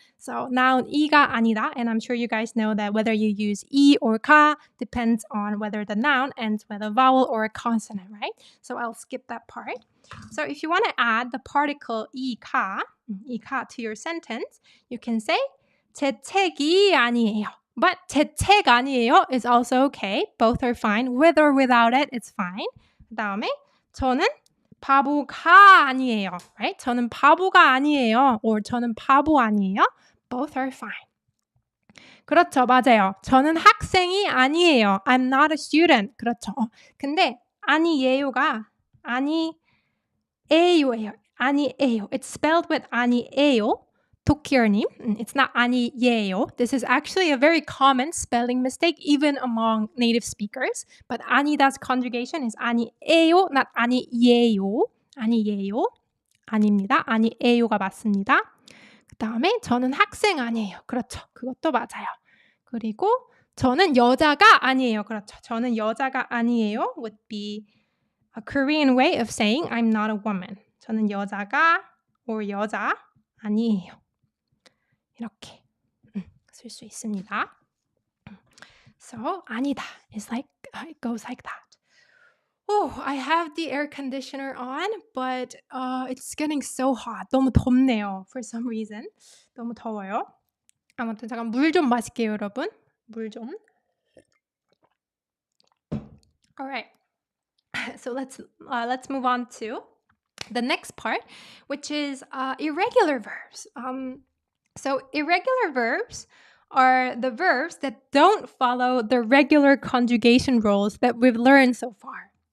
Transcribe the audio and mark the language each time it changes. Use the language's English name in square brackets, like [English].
[English] So noun 이가 아니다, and I'm sure you guys know that whether you use 이 or 가 depends on whether the noun ends with a vowel or a consonant, right? So I'll skip that part. So if you want to add the particle 이가 to your sentence, you can say [Korean] 제 책이 아니에요. [English] But [Korean] 제 책 아니에요 [English] is also okay. Both are fine. With or without it, it's fine. [Korean] 그 다음에 저는 바보가 아니에요. [English] Right? [Korean] 저는 바보가 아니에요. Or 저는 바보 아니에요. [English] Both are fine. [Korean] 그렇죠. 맞아요. 저는 학생이 아니에요. [English] I'm not a student. [Korean] 그렇죠. 근데 아니에요가 아니에요예요. 아니에요. [English] It's spelled with 아니에요. 도키어님, it's not 아니예요. This is actually a very common spelling mistake even among native speakers. But 아니다's conjugation is 아니에요, not 아니예요. [Korean] 아니예요. 아닙니다. 아니에요가 맞습니다. 그 다음에 저는 학생 아니에요. 그렇죠. 그것도 맞아요. 그리고 저는 여자가 아니에요. 그렇죠. 저는 여자가 아니에요 [English] would be a Korean way of saying I'm not a woman. [Korean] 저는 여자가 or 여자 아니에요. 이렇게 쓸 수 있습니다. [English] So 아니다 is like it goes like that. Oh, I have the air conditioner on, but it's getting so hot. [Korean] 너무 덥네요. [English] For some reason. [Korean] 너무 더워요. 아무튼 잠깐 물 좀 마실게요, 여러분. 물 좀. [English] All right. So let's move on to the next part, which is irregular verbs. So irregular verbs are the verbs that don't follow the regular conjugation rules that we've learned so far.